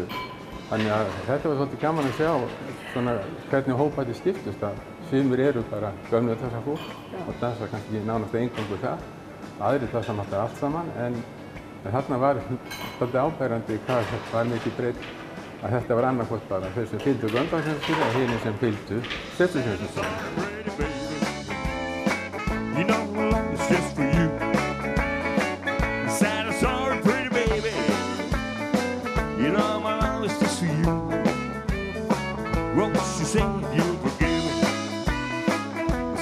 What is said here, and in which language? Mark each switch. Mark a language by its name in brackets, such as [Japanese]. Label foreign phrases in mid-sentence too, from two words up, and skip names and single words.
[Icelandic] Þannig að þetta var svolítið gaman að sjá svona hvernig hóparnir skiptust að sumir eru bara Gamladalsfólk og dansa kannski nánast eingöngu það, aðrir dansa náttúrulega allt saman en þarna var svolítið áberandi hvað var mikið breytt að þetta var annarkvort bara þeir sem fylgdu Grönlandsfjörðsins og hinir sem fylgdu Stjörnufjörðsins. [English] You know my love is just for you. Sad and sorry, pretty baby. You know my love is just for you. Won't you say you'll forgive me?